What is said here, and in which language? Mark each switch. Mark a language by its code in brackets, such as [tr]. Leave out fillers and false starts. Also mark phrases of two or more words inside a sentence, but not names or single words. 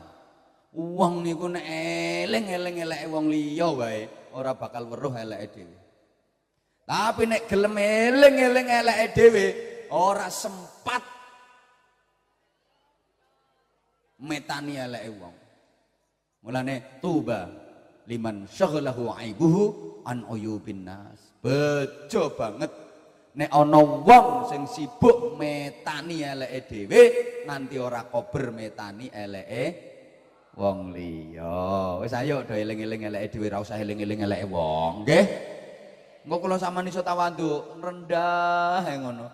[jv] Wong niku nek eling-eling eleke wong liya wae ora bakal weruh eleke dhewe. Tapi nek gelem eling-eling eleke dhewe ora sempat metani eleke wong. [ar] Mulane طوبى لمن شغله عيبه عن عيوب الناس. [jv] Bejo banget nek ana wong sing sibuk metani eleke dhewe nganti ora kober metani eleke wong liya. Wis ayo do eling-eling eleke dhewe, ora usah eling-eling eleke wong, nggih. Engko kula sampean iso tawadhu, rendah ae ngono.